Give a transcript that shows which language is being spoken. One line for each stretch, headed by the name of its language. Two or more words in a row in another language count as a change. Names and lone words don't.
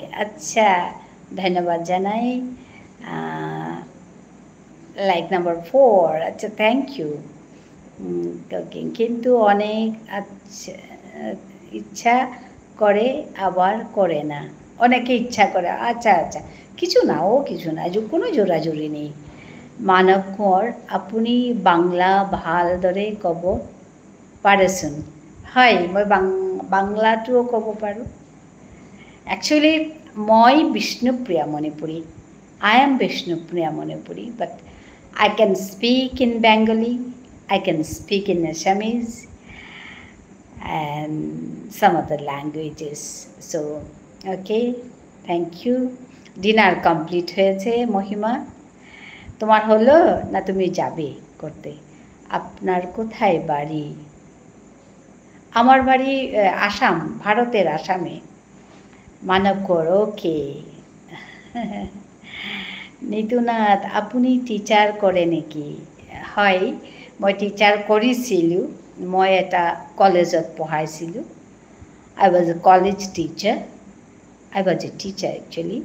Bangla: আচ্ছা, ধন্যবাদ জানাই।
English: like number
Bangla: 4, আচ্ছা
English: thank you.
Bangla: ওকে, কিন্তু অনেক আচ্ছা ইচ্ছা করে আবার করে না, অনেকে ইচ্ছা করে। আচ্ছা আচ্ছা, কিছু না, ও কিছু না, কোনো জোরাজুরি নেই।
Assamese: মানৱ কোঁৱৰ, আপুনি বাংলা ভালদৰে ক'ব পাৰেচোন? হয়, মই বাংলাটোও ক'ব পাৰোঁ। একচুৱেলি মই বিষ্ণুপ্ৰিয়া মণিপুৰী,
English: I am
Assamese: বিষ্ণুপ্ৰিয়া মণিপুৰী,
English: বাট I can speak in Bengali, I can speak in Assamese and some other languages. So, okay, thank you. Dinner complete হয়েছে মহিমা?
Bangla: তোমার হলো না তুমি যাবে করতে? আপনার কোথায় বাড়ি? আমার বাড়ি আসাম, ভারতের আসামে, মানবগড়।
Assamese: ওকে। নিতুনাথ, আপুনি টিচাৰ কৰে নেকি? হয়, মই টিচাৰ কৰিছিলোঁ, মই এটা কলেজত পঢ়াইছিলোঁ।
English: I was a college teacher, I was a teacher actually.